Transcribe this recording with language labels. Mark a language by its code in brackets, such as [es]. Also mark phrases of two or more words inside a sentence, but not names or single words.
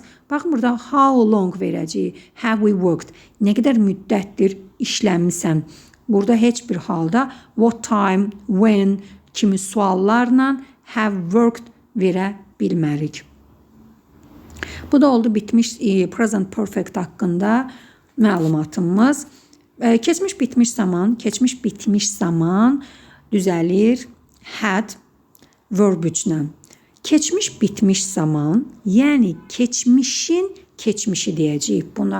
[az] Baxın, burada [en] how long verəcəyik. Have we worked? [az] Nə qədər müddətdir işləmisən? Burada heç bir halda [en] what time, [az] when kimi suallarla [en] have worked [az] verə bilmərik. Bu da oldu bitmiş [en] present perfect [az] haqqında məlumatımız. Keçmiş bitmiş zaman düzəlir [en] had verb [az] üçlə. Keçmiş bitmiş zaman, yəni keçmişin keçmişi deyəcəyik buna.